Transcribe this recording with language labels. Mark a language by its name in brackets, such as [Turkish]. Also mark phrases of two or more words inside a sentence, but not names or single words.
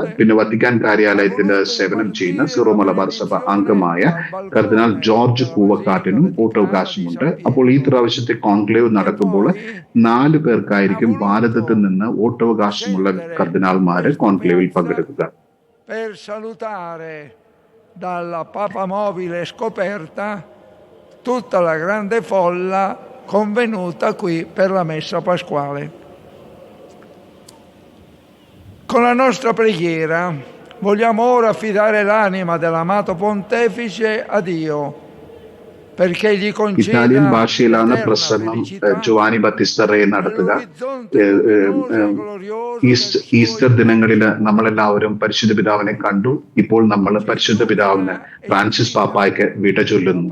[Malayalam] പിന്നെ വത്തിക്കാൻ കാര്യാലയത്തിൽ സേവനം ചെയ്യുന്ന സീറോ മലബാർ സഭ അംഗമായ കർദിനാൾ ജോർജ് കൂവക്കാട്ടിനും വോട്ടവകാശമുണ്ട്. അപ്പോൾ ഈ പ്രാവശ്യത്തെ കോൺക്ലേവ് നടക്കുമ്പോൾ 4 പേർക്കായിരിക്കും ഭാരതത്തിൽ നിന്ന് വോട്ടവകാശമുള്ള കർദിനാൾമാര് കോൺക്ലേവിൽ പങ്കെടുക്കുക. [Italian] Per salutare dalla Papa Mobile scoperta tutta la grande folla convenuta qui per la messa pasquale. Con la nostra preghiera vogliamo ora affidare l'anima dell'amato pontefice a Dio, [Malayalam] ഇറ്റാലിയൻ ഭാഷയിലാണ് പ്രസംഗം ജോവാനി ബത്തിസ്ത റേ നടത്തുക. ഈസ്റ്റർ ദിനങ്ങളിൽ നമ്മളെല്ലാവരും പരിശുദ്ധ പിതാവിനെ കണ്ടു. ഇപ്പോൾ നമ്മൾ പരിശുദ്ധ പിതാവിന് ഫ്രാൻസിസ് പാപ്പായ്ക്ക് വിട ചൊല്ലുന്നു.